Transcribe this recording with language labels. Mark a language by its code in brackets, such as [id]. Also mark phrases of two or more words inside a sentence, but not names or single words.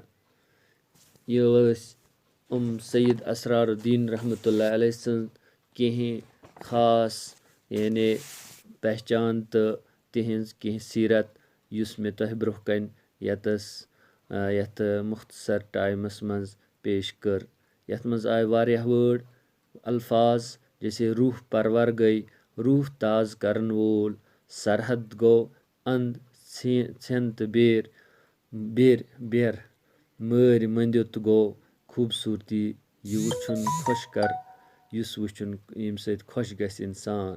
[ks] یہِ ٲسۍ سید اسرار الدین رحمتہ اللہ علیہ سٕنٛز کینٛہہ خاص یعنی پہچان تہٕ تِہنٛز کینٛہہ سیٖرت یُس مےٚ تۄہہِ برٛونٛہہ کنہِ یتھ مختصر ٹایمس منٛز پیش کٔر. یتھ منٛز آیہِ واریاہ وٲڈ الفاظ جیسے روح پرور گٔے روح تازٕ کرن وول، سرحد گوٚو انٛد ژھٮ۪ن تہٕ بیر مٲرۍ مٔنٛدِتھ گوٚو خوٗبصوٗرتی. یہِ وٕچھُن خۄش کر یُس وٕچھُن ییٚمہِ سۭتۍ خۄش گژھِ انسان.